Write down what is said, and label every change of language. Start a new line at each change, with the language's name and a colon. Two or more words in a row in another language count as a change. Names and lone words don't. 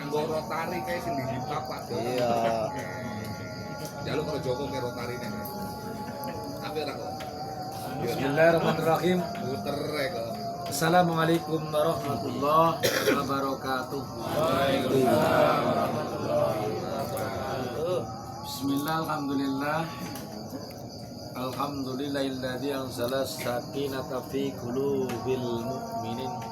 Javanese: Nggo rotari kae sing dipapak. Iya. Jaluk karo Joko ke rotarine. Tapi ora kok.
Arabic: بسم الله الرحمن الرحيم.
Javanese: Muter rek kok.
Arabic: السلام عليكم ورحمة الله وبركاته. وعليكم السلام ورحمة الله وبركاته. بسم الله، الحمد لله. الحمد لله الذي أنزل السكينة في قلوب المؤمنين.